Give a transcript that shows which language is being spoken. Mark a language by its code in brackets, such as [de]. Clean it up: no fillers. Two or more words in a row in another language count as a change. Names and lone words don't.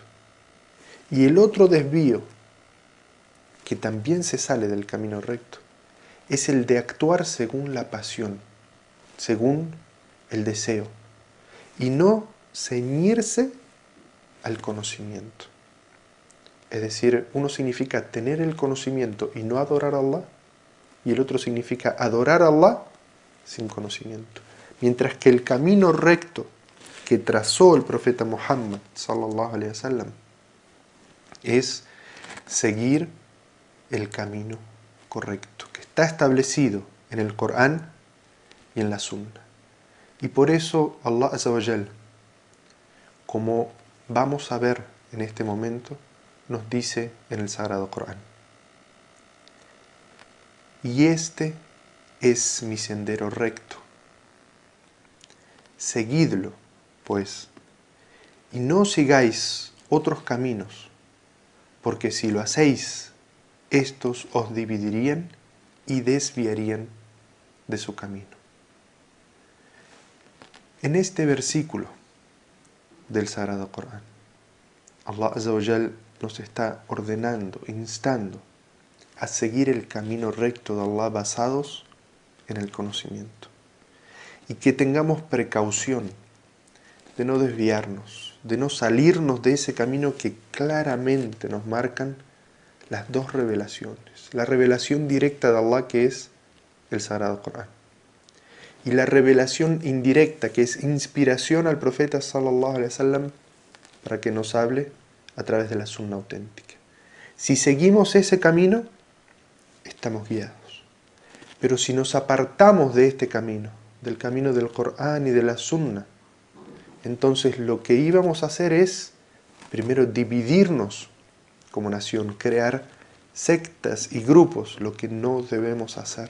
[es] Y el otro desvío, que también se sale del camino recto, es el de actuar según la pasión, según el deseo, y no ceñirse al conocimiento. Es decir, uno significa tener el conocimiento y no adorar a Allah, y el otro significa adorar a Allah sin conocimiento. Mientras que el camino recto que trazó el profeta Muhammad [ar] صلى الله عليه وسلم [es] es seguir el camino correcto, que está establecido en el Corán y en la Sunna. Y por eso Allah [ar] عز وجل, [es] como vamos a ver en este momento, nos dice en el Sagrado Corán: y este es mi sendero recto. Seguidlo, pues, y no sigáis otros caminos, porque si lo hacéis, estos os dividirían y desviarían de su camino. En este versículo del Sagrado Corán, Allah [ar] عز وجل [es] nos está ordenando, instando a seguir el camino recto de Allah basados en el conocimiento. Y que tengamos precaución de no desviarnos, de no salirnos de ese camino que claramente nos marcan las dos revelaciones. La revelación directa de Allah, que es el Sagrado Corán, y la revelación indirecta, que es inspiración al profeta [ar] صلى الله عليه وسلم [es] para que nos hable a través de la sunna auténtica. Si seguimos ese camino, estamos guiados. Pero si nos apartamos de este camino, del camino del Corán y de la sunna, entonces lo que íbamos a hacer es, primero, dividirnos como nación, crear sectas y grupos, lo que no debemos hacer.